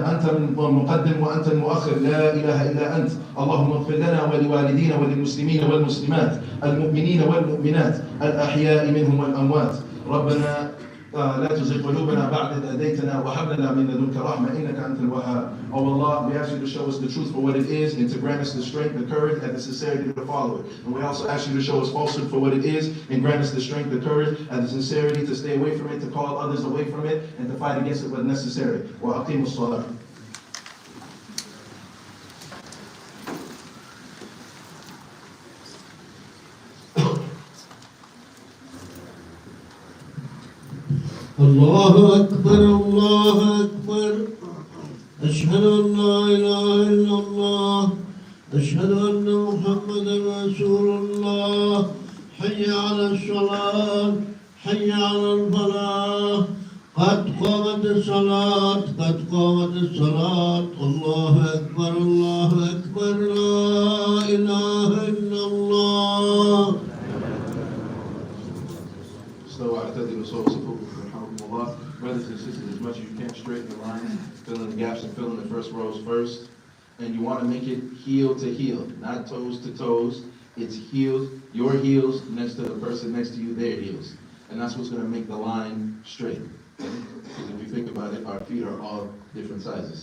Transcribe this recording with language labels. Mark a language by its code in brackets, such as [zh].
[ar] أنت المقدم وأنت المؤخر، لا إله إلا أنت. اللهم اغفر لنا ولوالدينا وللمسلمين والمسلمات، المؤمنين والمؤمنات، الأحياء منهم والأموات. ربنا لا تزغ قلوبنا بعد إذ هديتنا وهب لنا من لدنك رحمة إنك أنت الوهاب. [en] Oh Allah, we ask you to show us the truth for what it is and to grant us the strength, the courage, and the sincerity to follow it. And we also ask you to show us falsehood for what it is and grant us the strength, the courage, and the sincerity to stay away from it, to call others away from it, and to fight against it when necessary. [ar] وأقيموا الصلاة. الله أكبر الله أكبر. أشهد أن لا إله إلا الله. أشهد أن محمدا رسول الله. حي على الصلاة، حي على الفلاح. قد قامت الصلاة، قد قامت الصلاة. الله أكبر الله أكبر. لا إله إلا الله. So اعتدلوا صوت صفوفكم رحمكم الله. [en] Brothers and sisters, as much as you can, straighten the lines, fill in the gaps, and fill in the first rows first. And you want to make it heel to heel, not toes to toes. It's heels, your heels next to the person next to you, their heels. And that's what's going to make the line straight. Because if you think about it, our feet are all different sizes.